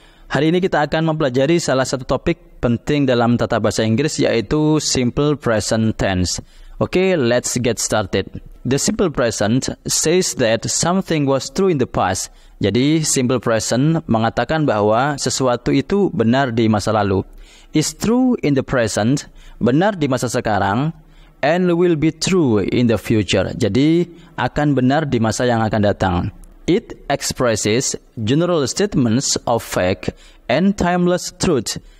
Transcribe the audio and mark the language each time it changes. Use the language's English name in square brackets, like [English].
[Indonesian] Hari ini kita akan mempelajari salah satu topik penting dalam tata bahasa Inggris, yaitu simple present tense. [English] Okay, let's get started. The simple present says that something was true in the past. [Indonesian] Jadi simple present mengatakan bahwa sesuatu itu benar di masa lalu. [English] Is true in the present, [Indonesian] benar di masa sekarang, [English] and will be true in the future. [Indonesian] Jadi akan benar di masa yang akan datang. [English] It expresses general statements of fact and timeless truth.